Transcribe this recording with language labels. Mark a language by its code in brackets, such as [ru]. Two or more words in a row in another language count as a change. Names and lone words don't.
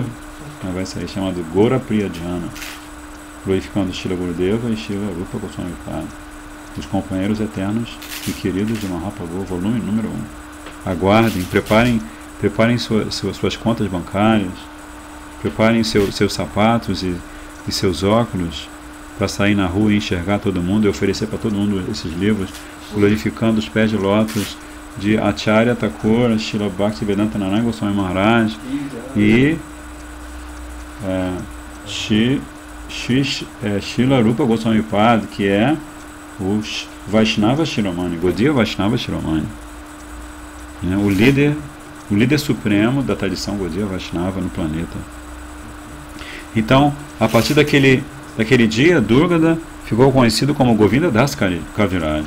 [pt] Então vai sair, chamado Gora Priyajana, glorificando Srila Gurudeva e Srila Rupa Goswami Pada, os companheiros eternos e queridos de Mahaprabhu, volume número 1. Aguardem, preparem suas contas bancárias, preparem seus sapatos e seus óculos para sair na rua e enxergar todo mundo e oferecer para todo mundo esses livros, glorificando os pés de lótus de Acharya Thakur, Srila Bhaktivedanta Narayana Goswami Maharaj e Srila Rupa Goswami Pada, que é o Vaishnava Shiromani, Gaudiya Vaishnava Shiromani, né, o líder supremo da tradição Gaudiya Vaishnava no planeta. Então, a partir daquele dia, Durgada ficou conhecido como Govinda Das Kaviraj.